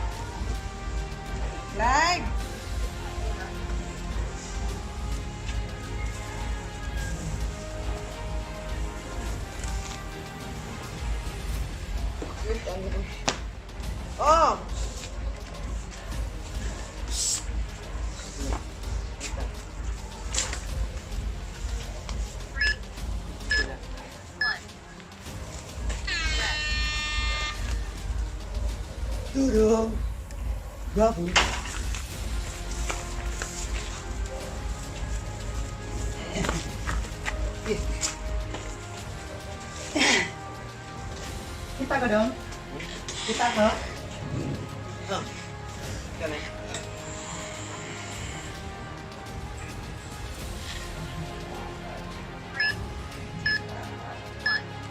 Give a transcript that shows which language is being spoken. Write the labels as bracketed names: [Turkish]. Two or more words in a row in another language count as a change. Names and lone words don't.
[English] Live! Oh! Three, two, one. Rest. Dudong. Bravo. [Waray] Kita ko dong? Kita ko? Oh. Kami. [English] Three, two, one.